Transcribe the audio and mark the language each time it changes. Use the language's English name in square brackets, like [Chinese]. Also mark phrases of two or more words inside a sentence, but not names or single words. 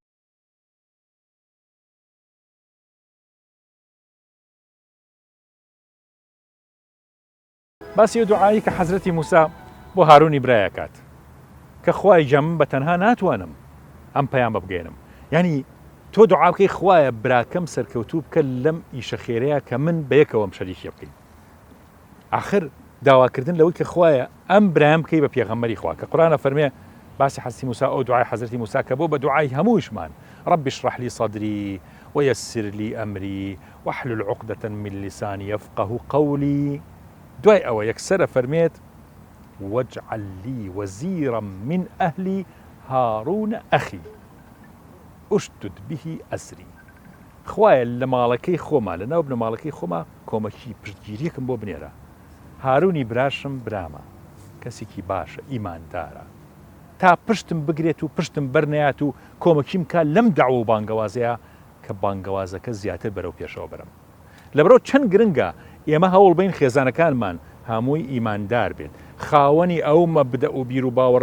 [Central Kurdish] باسی دوعایی کە حەزرەتی موسا بۆ هارونی برایەکات کە خوای جەم بە تەنها ناتوانم ئەم پەیام بگەێنم یعنی تۆ دوعا بکەی خوایە براکەم سەرکەوتوو بکە لەم ئیشە خێرەیە کە من بەیەکەوەم شەریکی بکەین آخر داواکردن لەوەی کە خوایە ئەم برایم بکەی بە پێغەمبەری خوا کە قورئانە فەرمێ باسی حەزرەتی موسا ئەو دوعای حەزرەتی موسا کە بۆ بە دوعای هەمووشمان [Arabic] رب اشرح لي صدري ويسر لي أمري واحلل عقدة من لساني يفقه قولي [Central Kurdish] دوای ئەوە یەکسرە فەرمێت [Arabic] واجعل لي وزيرا من أهلي هارون أخي أشدد به أزري [Central Kurdish] خوایە لە ماڵەکەی خۆما لە ناو بنە ماڵەکەی خۆما کۆمەکی پشتگیریەکەم بۆ بنێرە هارونی براشم برامە کەسێکی باشە ئیماندارە تا پشتم بگرێت و پشتم بەرنەیات و کۆمەکیم کا لەم داوە و بانگەوازەیە کە بانگەوازەکە زیاتر بەرەو پێشەوە بەرم لەبەرەوە چەند گرنگە ئێمە هەوڵ بین خێزانەکانمان هەمووی ئیماندار بێت خاوەنی ئەو مەبدە و بیر و باوەڕە